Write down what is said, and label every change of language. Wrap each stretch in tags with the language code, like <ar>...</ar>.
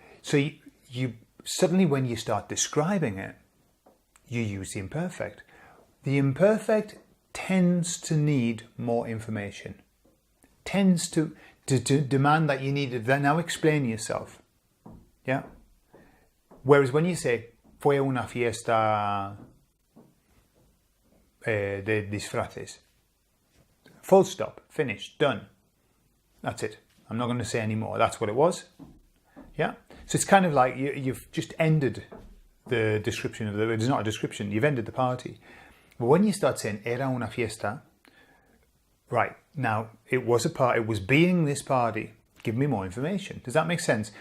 <en>So you suddenly, when you start describing it, you use the imperfect. The imperfect tends to need more information, tends to demand that you need to now explain yourself. Yeah? Whereas when you say,</en> <es>fue una fiesta de disfraces,</es> <en>full stop, finished, done. That's it. I'm not going to say any more. That's what it was. Yeah? So it's kind of like you've just ended the description of it's not a description, you've ended the party. But when you start saying,</en> <es>era una fiesta,</es> <en>right, now it was a party, it was being this party, give me more information. Does that make sense?</en>